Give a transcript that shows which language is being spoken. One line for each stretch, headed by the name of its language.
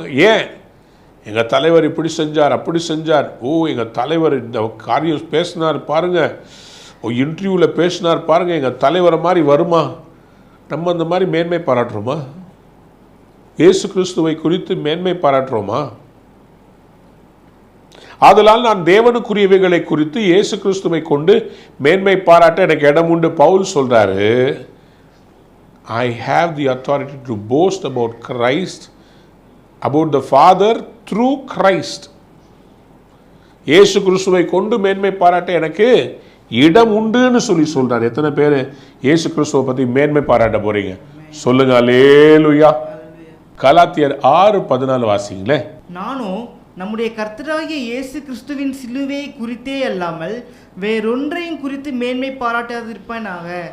Tamil: ஏன், எங்க தலைவர் இப்படி செஞ்சார், அப்படி செஞ்சார், எங்க தலைவர் இந்த காரியம் பேசினார் பாருங்க, இன்டர்வியூவில் பேசினார் பாருங்க, எங்க தலைவரை மாதிரி வருமா? நம்ம அந்த மாதிரி மேன்மை பாராட்டுறோமா? இயேசு கிறிஸ்துவை குறித்து மேன்மை பாராட்டுறோமா? ஆதலால் நான் தேவனுக்குரியவைகளை குறித்து இயேசு கிறிஸ்துவை கொண்டு மேன்மை பாராட்ட எனக்கு இடம் உண்டு. பவுல் சொல்றாரு,
English: I have the authority to boast about Christ, about the Father through Christ.
Tamil: இயேசு கிறிஸ்துவை கொண்டு மேன்மை பாராட்ட எனக்கு இடம் உண்டுன்னு சொல்றாரு. எத்தனை பேர் இயேசு கிறிஸ்துவை பத்தி மேன்மை பாராட்ட போறீங்க? சொல்லுங்க அல்லேலூயா. கலாத்தியர் 6:14 வாசிங்களே. நானும் நம்முடைய கர்த்தராகிய இயேசு கிறிஸ்துவின் சிலுவையை குறித்தே அல்லாமல் வேறொன்றையும் குறித்து மேன்மை பாராட்டாதிருப்பேனாக.